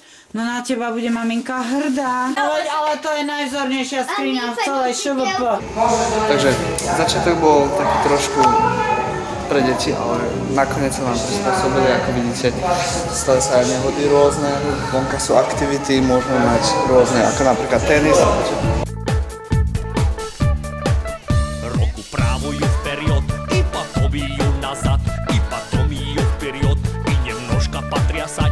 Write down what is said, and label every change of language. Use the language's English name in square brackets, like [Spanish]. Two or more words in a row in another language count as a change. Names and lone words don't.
[Slovak] No na teba bude maminka hrdá. Ale to je najvzornejšia skriňa v celej ŠVP. Takže začiatok bol taký trošku pre deti, ale nakoniec sa nám prispôsobili, ako vidíte. Stali sa aj nehody rôzne, vonka sú aktivity, môžeme mať rôzne, ako napríklad tenis. [Russian] Руку правую вперед и потом ее назад, и потом ее вперед и немножко потрясать.